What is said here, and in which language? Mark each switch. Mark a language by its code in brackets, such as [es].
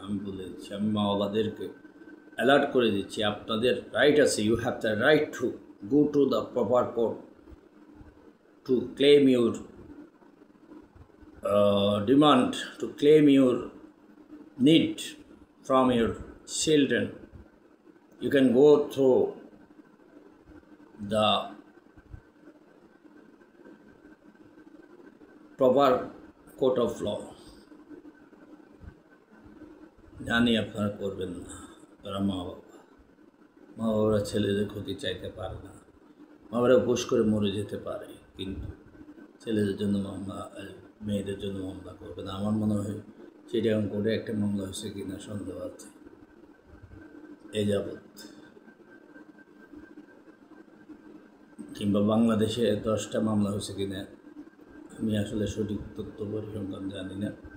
[bn] আমি বলে দিচ্ছি, আমি মা বাবাদেরকে অ্যালার্ট করে দিচ্ছি, আপনাদের রাইট আছে, [en] You have the right to go to the proper court to claim your demand, to claim your need from your children. You can go through the proper court of law. [bn] জানি আপনারা করবেন না, তারা মা বাবারা ছেলেদের ক্ষতি চাইতে পারে না, মা বাবারা উপোস করে মরে যেতে পারে, কিন্তু ছেলেদের জন্য মামলা, মেয়েদের জন্য মামলা করবে না। আমার মনে হয় চিটাগাং কোর্টে একটা মামলা হয়েছে কিনা সন্দেহ আছে এ যাবৎ, কিংবা বাংলাদেশে 10টা মামলা হয়েছে কিনা আমি আসলে সঠিক তথ্য পরিসংখ্যান জানি না।